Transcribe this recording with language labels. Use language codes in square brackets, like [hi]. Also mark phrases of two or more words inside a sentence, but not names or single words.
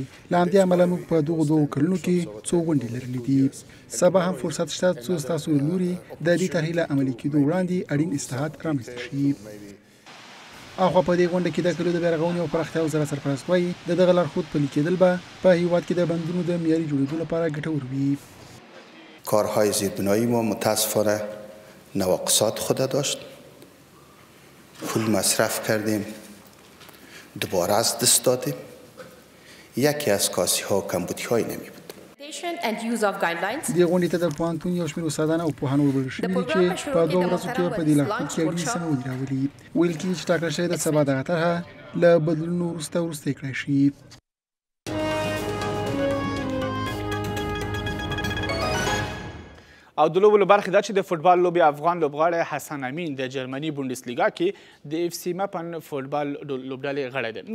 [ps] له همدې امله موږ په دغو 2 کلونو کې څو غونډې لرلې دي. سبا هم فرصت شته څو ستاسو له لوري د دې طرحې له عملي کېدو وړاندې اړین اصلاحات رامنځته شي. اخوا په دې غونډه کې د کلیو د بیارغونې او پراختیا وزارت سرپرست وایي د دغه لارښود پلي کېدل به په هیواد کې د بندونو د معیاري جوړېدو لپاره ګټور وي. [fa] کارهای زیربنایی ما متاسفانه نواقصات خود داشت. پول مصرف کردیم، دوباره از دست دادیم. یکی از کاسی‌ها کمبودی‌های نمی بود. [ps] د غونډې ته د پوهنتون یو شمېر استادان او پوهان وربلل شوي دي چې په 2 ورځو کې په دې لارښود کې اړینې سمونې راولي. ویل کېږي چې ټاکل شوې ده سبا دغه طرحه له بدلونونو وروسته کړای شي. او د لوبو له برخې دا چې د فوټبال لوبې افغان لوبغاړی حسن امین د جرمني بونډسلیګا کې د اف سی مپن فوټبال لوبډلې غړی دی.